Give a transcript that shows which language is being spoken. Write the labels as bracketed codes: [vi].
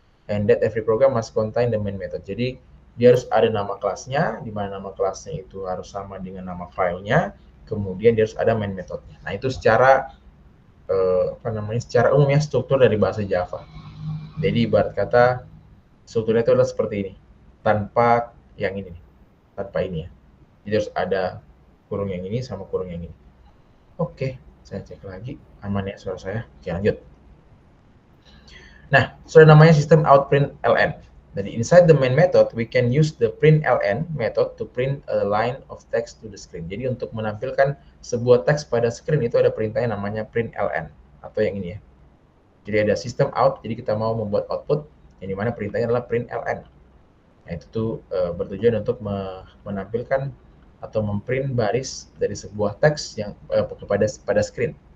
[en] And that every program must contain the main method. [id] Jadi, dia harus ada nama kelasnya, di mana nama kelasnya itu harus sama dengan nama filenya. Kemudian dia harus ada main methodnya. Nah, itu secara secara umum ya struktur dari bahasa Java. Jadi ibarat kata strukturnya itu adalah seperti ini, tanpa yang ini nih. tanpa ini ya. Jadi harus ada kurung yang ini sama kurung yang ini. Oke, saya cek lagi. Aman ya suara saya? Oke, lanjut. Nah, sudah namanya sistem out print ln. Jadi [en] inside the main method, we can use the print ln method to print a line of text to the screen. [id] Jadi untuk menampilkan sebuah teks pada screen itu ada perintahnya namanya print ln atau yang ini ya. Jadi ada sistem out, jadi kita mau membuat output yang dimana perintahnya adalah print ln. Nah, itu tuh bertujuan untuk menampilkan atau memprint baris dari sebuah teks yang pada screen.